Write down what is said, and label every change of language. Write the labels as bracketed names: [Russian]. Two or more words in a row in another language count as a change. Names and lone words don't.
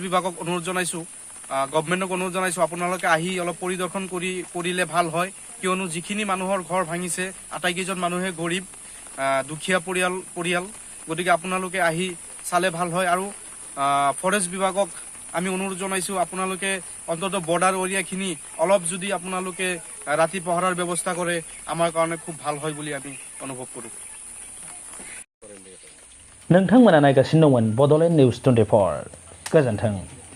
[Assamese] বিভাগক অনুৰোধ জনাইছো গভৰ্ণমেণ্টক অনুৰোধ জনাইছো আপোনালোকে আহি অলপ পৰিদৰ্শন কৰিলে ভাল হয় কিয়নো যিখিনি মানুহৰ ঘৰ ভাঙিছে আটাইকেইজন মানুহে গৰীব দুখীয়া পৰিয়াল গতিকে আপোনালোকে আহি চালে ভাল হয় আৰু ফৰেষ্ট বিভাগক আমি অনুৰোধ জনাইছো আপোনালোকে অন্তত [English] border areakhini [Assamese] অলপ যদি আপোনালোকে ৰাতি পহৰাৰ ব্যৱস্থা কৰে আমাৰ কাৰণে খুব ভাল হয় বুলি আমি অনুভৱ কৰো [Bodo] नोंथांमोना नायगासिनो दंमोन बड'लेण्ड निउज 24 गोजोन्थों